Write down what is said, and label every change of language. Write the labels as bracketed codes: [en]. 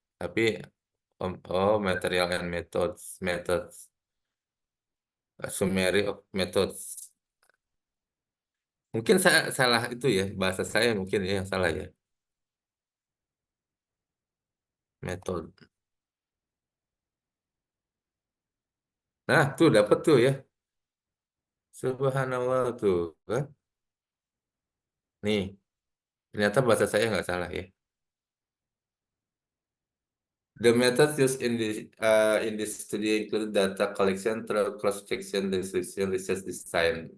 [en] Tapi material and methods, summary of methods. [id] Mungkin saya salah itu ya bahasa saya mungkin ya yang salah ya method. Nah tuh dapat tuh ya. Subhanallah tuh kan. Nih ternyata bahasa saya nggak salah ya. [en] The methods used in this study include data collection, cross-section, description, research design.